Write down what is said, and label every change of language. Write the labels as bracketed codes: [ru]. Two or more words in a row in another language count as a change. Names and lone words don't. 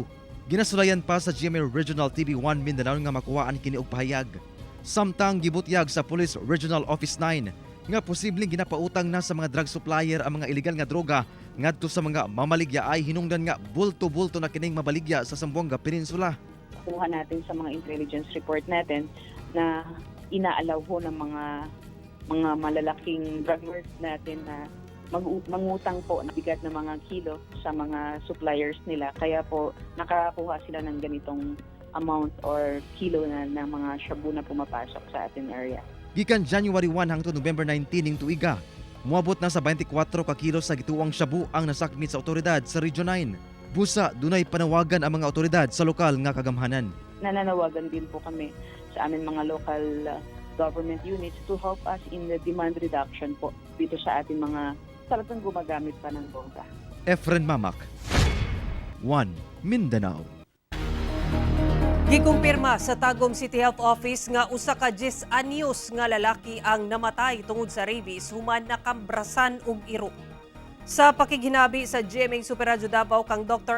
[ceb] Ginasulayan pa sa GMA Regional TV 1 Mindanao nga makuhaan kini og pahayag. Samtang gibutyag sa Police Regional Office 9 nga posibleng ginapautang na sa mga [en] drug supplier [ceb] ang mga illegal nga droga ngadto sa mga mamaligya ay hinungdan nga bulto-bulto na kining mabaligya sa Zamboanga Peninsula. [tl] Kuha natin sa mga [en] intelligence report [tl] natin na inaalaw ho ng mga malalaking [en] drug lords [tl] natin na mangutang po na bigat ng mga kilo sa mga suppliers nila. Kaya po nakakuha sila ng ganitong amount or kilo na ng mga shabu na pumapasok sa ating area. [ceb] Gikan January 1 hangtod November 19 ning tuiga, moabot na sa 24 ka kilo sa gituwang shabu ang nasakmit sa otoridad sa Region 9. Busa, dunay panawagan ang mga otoridad sa lokal nga kagamhanan. [tl] Nananawagan din po kami sa aming mga [en] local government units to help us in the demand reduction [tl] po dito sa ating mga talagang gumagamit pa ng droga. Efren Mamak, 1 Mindanao. [ceb] Gikumpirma sa Tagum City Health Office nga usa ka 10 anyos nga lalaki ang namatay tungod sa rabies human nakambrasan og iro. Sa pakiginabi sa GMA Super Radio Davao kang Dr.